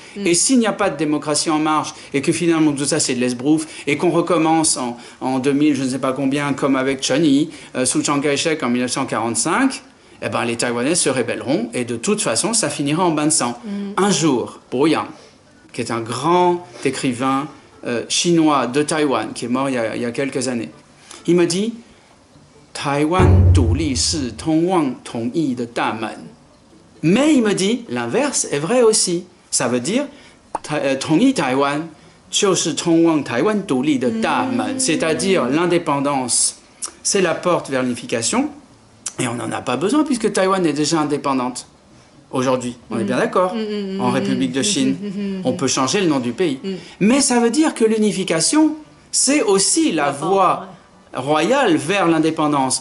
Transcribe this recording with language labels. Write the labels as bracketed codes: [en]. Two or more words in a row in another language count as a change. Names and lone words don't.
[fr] Et s'il n'y a pas de démocratie en marche, et que finalement tout ça c'est de l'esbrouf, et qu'on recommence en 2000, je ne sais pas combien, comme avec Chen Yi, sous Chiang Kai-shek en 1945, eh ben, les Taïwanais se rébelleront, et de toute façon ça finira en bain de sang. Un jour, Bo Yang, qui est un grand écrivain chinois de Taïwan, qui est mort il y a quelques années, il me dit Taïwan [zh] 独立是通往统一的大门. [fr] Mais il me dit l'inverse est vrai aussi. Ça veut dire [zh] 统一台湾就是通往台湾独立的大门, [fr] c'est-à-dire l'indépendance, c'est la porte vers l'unification, et on n'en a pas besoin puisque Taïwan est déjà indépendante. Aujourd'hui, on est bien d'accord, en République de Chine, on peut changer le nom du pays. Mais ça veut dire que l'unification, c'est aussi la voie royale vers l'indépendance.